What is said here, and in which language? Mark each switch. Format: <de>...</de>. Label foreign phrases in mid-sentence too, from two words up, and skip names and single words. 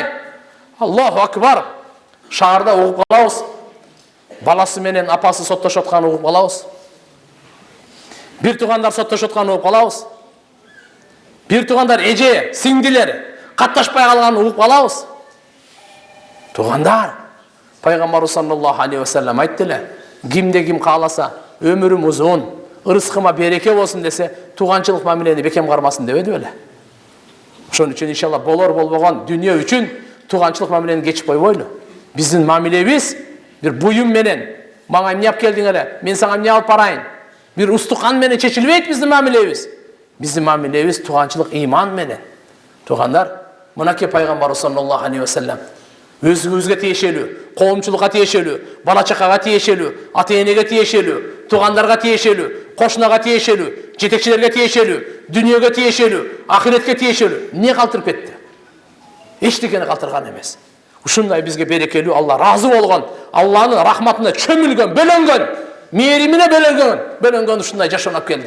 <ar>الله أكبر.</ar> <ky>Шаарда угуп калабыз. Баласы менен апасы соттошуп атканын угуп калабыз. Бир тугандар соттошуп атканын угуп калабыз. Бир тугандар эже, сиңдилер катташпай калганын угуп калабыз. Тугандар, Пайгамбарыбыз</ky> <ar>صلى الله عليه وسلم</ar> <ky>айттылар, кимде ким кааласа, өмүрүм узун, ырыскыма береке болсун десе, туганчылык мамилени бекем кармасын дебеди беле. Ошон үчүн иншалла болор болбогон дүнүйө үчүн туганчылык мамилени кечип койбойлу. Биздин мамилебиз бир буюм менен, мага эмне алып келдиң эле, мен сага эмне алып барайын. Бир устукан менен чечилбейт биздин мамилебиз. Биздин мамилебиз туганчылык иман менен. Тугандар, мынакей Пайгамбарыбыз</ky> <ar>صلى الله عليه وسلم</ar> <ky>өзүңүзгө тиешелүү, коомчулукка тиешелүү, бала чакага тиешелүү, ата-энеге тиешелүү, тугандарга тиешелүү, кошунага тиешелүү, жетекчилерге тиешелүү, дүнүйөгө тиешелүү, ахиретке тиешелүү. Не калтырып кетти? Эчтекени калтырган эмес. Ушундай бизге берекелүү, Алла ыраазы болгон, Алланын рахматына чөмүлгөн, бөлөнгөн, мээримине бөлөнгөн ушундай жашоонуп келди.</ky>